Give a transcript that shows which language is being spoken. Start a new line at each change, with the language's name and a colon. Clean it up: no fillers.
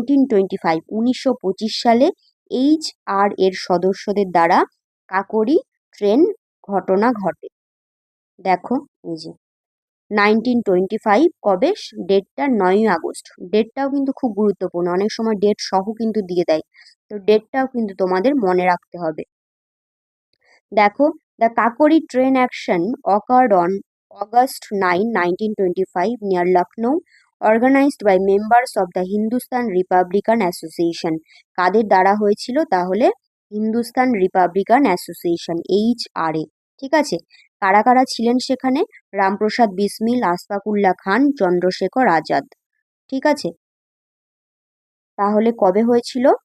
Bangla: 1925 সালে HR এর সদস্যদের দ্বারা কাকোরি ট্রেন ঘটনা ঘটে। দেখো, এই যে 1925 কবে? ডেটটা 9ই আগস্ট। ডেটটাও কিন্তু খুব গুরুত্বপূর্ণ, অনেক সময় ডেট সহ কিন্তু দিয়ে দেয়, তো ডেটটাও কিন্তু তোমাদের মনে রাখতে হবে।
English: দেখো, the Kakori train action occurred on August 9, 1925 near Lucknow, organized by members of the Hindustan Republican Association.
Bangla: কাদের দ্বারা হয়েছিল? তাহলে হিন্দুস্তান রিপাবলিকান অ্যাসোসিয়েশন, HRA। ঠিক আছে, কারা কারা ছিলেন সেখানে? রামপ্রসাদ বিসমিল, আশফাকুল্লাহ খান, চন্দ্রশেখর আজাদ। ঠিক আছে, তাহলে কবে হয়েছিল?